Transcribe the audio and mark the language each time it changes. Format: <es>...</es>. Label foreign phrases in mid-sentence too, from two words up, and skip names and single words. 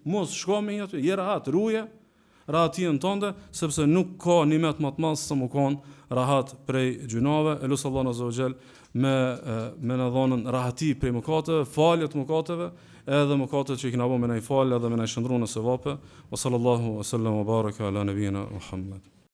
<sq>Mos shko me aty, je rahat, ruje rahatin tonë sepse nuk ka nimet më të madh se më kon rahat prej gjunave. Elus Allahu</sq> <ar>عز وجل</ar> <sq>me na dhonën rahati prej mëkateve, falje të mëkateve, edhe mëkatet që i kena bërë me na i falë edhe me na i shndruan në sevape.</sq> <ar>وصلى الله وسلم وبارك على نبينا محمد.</ar>